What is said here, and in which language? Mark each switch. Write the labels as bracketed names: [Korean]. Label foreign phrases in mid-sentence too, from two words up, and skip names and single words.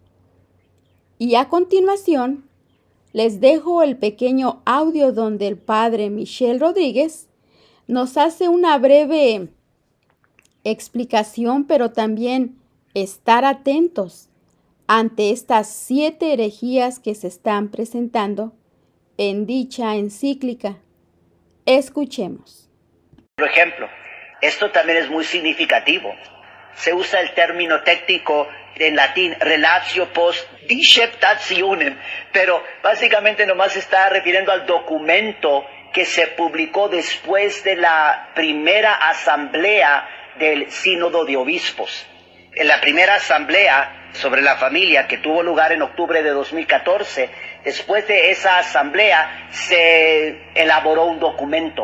[Spanish] Y a continuación, les dejo el pequeño audio donde el padre Michel Rodríguez nos hace una breve explicación, pero también estar atentos ante estas 7 herejías que se están presentando en dicha encíclica. Escuchemos. Por ejemplo, esto también es muy significativo. Se usa el término técnico en latín, [Latin] relatio post disceptationem, [Spanish] pero básicamente nomás se está refiriendo al documento que se publicó después de la primera asamblea del Sínodo de Obispos. En la primera asamblea sobre la familia que tuvo lugar en octubre de 2014, después de esa asamblea se elaboró un documento.